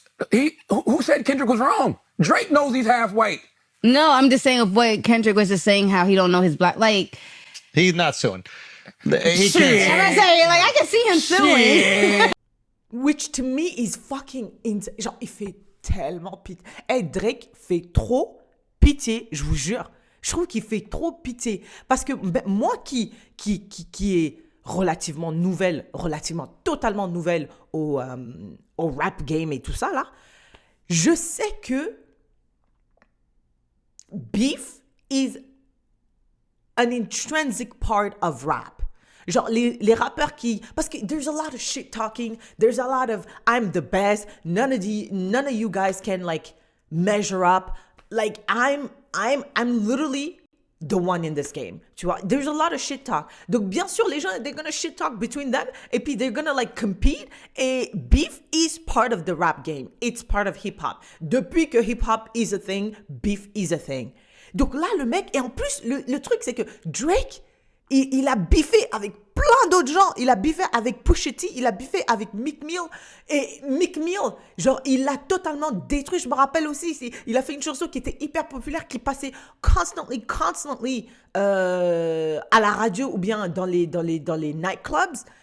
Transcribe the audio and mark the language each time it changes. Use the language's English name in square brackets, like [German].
[English] Who said Kendrick was wrong? Drake knows he's half white. No, I'm just saying of what Kendrick was just saying how he don't know his black. Like, He's not suing. He Shit. I'm not saying, like, I can see him suing. Shit. Which to me is fucking insane. [French] Genre, il fait tellement pitié. Hey, Drake fait trop pitié, je vous jure. Je trouve qu'il fait trop pitié. Parce que moi qui est relativement totalement nouvelle au rap game et tout ça, là, je sais que [English] beef is an intrinsic part of rap. [French] Genre, les rappeurs qui... Parce que [English] there's a lot of shit talking. There's a lot of I'm the best. None of you guys can, like, measure up. Like, I'm literally the one in this game. [French] Tu vois? [English] There's a lot of shit talk. [French] Donc, bien sûr, les gens, [English] they're gonna shit talk between them. [French] Et puis, [English] they're gonna, like, compete. Et beef is part of the rap game. It's part of hip-hop. [French] Depuis que [English] hip-hop is a thing, beef is a thing. [French] Donc là, le mec... Et en plus, le truc, c'est que Drake... Il a biffé avec plein d'autres gens. Il a biffé avec Pusha T, il a biffé avec Meek Mill. Et Meek Mill, genre, il l'a totalement détruit. Je me rappelle aussi, il a fait une chanson qui était hyper populaire, qui passait constantly à la radio ou bien dans les nightclubs.